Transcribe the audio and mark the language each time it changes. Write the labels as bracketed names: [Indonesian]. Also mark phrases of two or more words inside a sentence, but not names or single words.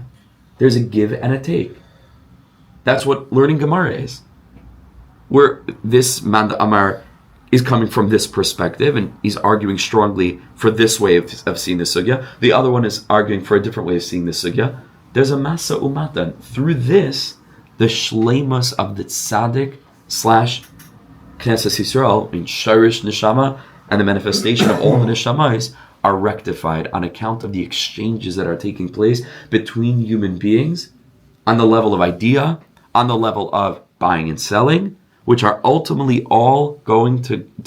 [English] There's a give and a take. That's what learning Gemara is. Where this man Amar is coming from this perspective, and he's arguing strongly for this way of seeing the sugya. The other one is arguing for a different way of seeing the sugya. There's a [Hebrew] masa umatan. [English] Through this, the shleimus of the tzaddik / [Hebrew] Knesset Yisrael, [English] in [Hebrew] shirish neshama, [English] and the manifestation of all the neshamas are rectified on account of the exchanges that are taking place between human beings on the level of idea, on the level of buying and selling, which are ultimately all going to